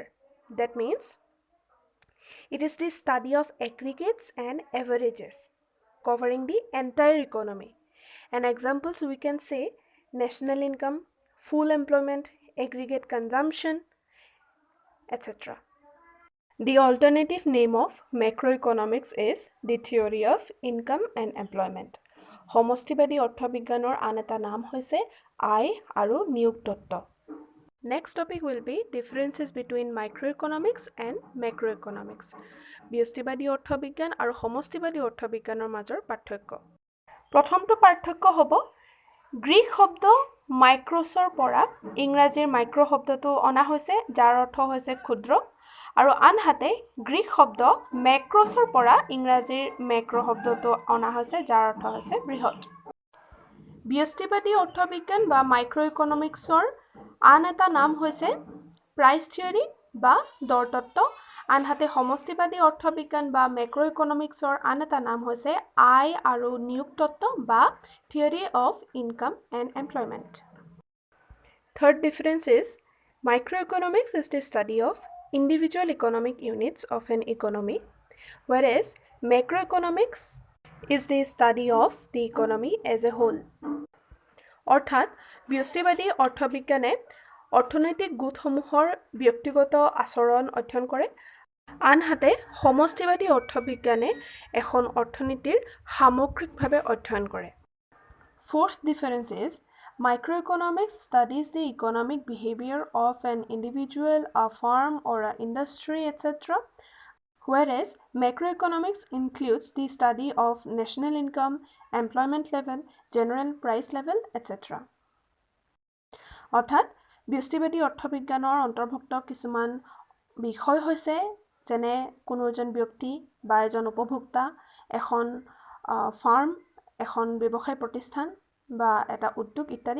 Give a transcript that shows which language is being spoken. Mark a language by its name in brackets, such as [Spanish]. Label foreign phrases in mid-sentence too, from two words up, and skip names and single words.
[English] That means it is the study of aggregates and averages covering the entire economy. And examples we can say national income, full employment, aggregate consumption, etc. The alternative name of macroeconomics is the theory of income and employment. [Assamese] সমষ্টিবাদী অৰ্থবিজ্ঞানৰ আন এটা নাম হৈছে আয় আৰু নিয়োগ তত্ত্ব। [English] Next topic will be differences between microeconomics and macroeconomics. [Assamese] ব্যষ্টিবাদী অৰ্থবিজ্ঞান আৰু সমষ্টিবাদী অৰ্থবিজ্ঞানৰ মাজৰ পাৰ্থক্য। প্ৰথমটো পাৰ্থক্য হ'ব গ্ৰীক শব্দ মাইক্ৰছৰ পৰা ইংৰাজীৰ মাইক্ৰ শব্দটো অনা হৈছে, যাৰ অৰ্থ হৈছে ক্ষুদ্ৰ, আৰু আনহাতে গ্ৰীক শব্দ মেক্ৰছৰ পৰা ইংৰাজীৰ মেক্ৰ শব্দটো অনা হৈছে, যাৰ অৰ্থ হৈছে বৃহৎ। ব্যষ্টিবাদী অৰ্থবিজ্ঞান বা মাইক্ৰ'ইকনমিক্সৰ আন এটা নাম হৈছে [English] price theory [Assamese] বা দৰ তত্ত্ব, আনহাতে সমষ্টিবাদী অৰ্থবিজ্ঞান বা মেক্ৰ'ইকনমিক্সৰ আন এটা নাম হৈছে আয় আৰু নিয়োগ তত্ত্ব বা [English] theory of income and employment. Third difference is microeconomics is the study of individual economic units of an economy, whereas macroeconomics is the study of the economy as a whole. [Assamese] অৰ্থাৎ ব্যষ্টিবাদী অৰ্থবিজ্ঞানে অৰ্থনৈতিক গোটসমূহৰ ব্যক্তিগত আচৰণ অধ্যয়ন কৰে, আনহাতে সমষ্টিবাদী অৰ্থবিজ্ঞানে এখন অৰ্থনীতিৰ সামগ্ৰিকভাৱে অধ্যয়ন কৰে। [English] Fourth difference is microeconomics studies the economic behavior of an individual, a firm, or an industry, etc., whereas macroeconomics includes the study of national income, employment level, general price level, etc. [Assamese] অৰ্থাৎ ব্যষ্টিবাদী অৰ্থবিজ্ঞানৰ অন্তৰ্ভুক্ত কিছুমান বিষয় হৈছে যেনে কোনো এজন ব্যক্তি বা এজন উপভোক্তা, এখন ফাৰ্ম, এখন ব্যৱসায় প্ৰতিষ্ঠান বা এটা উদ্যোগ ইত্যাদি।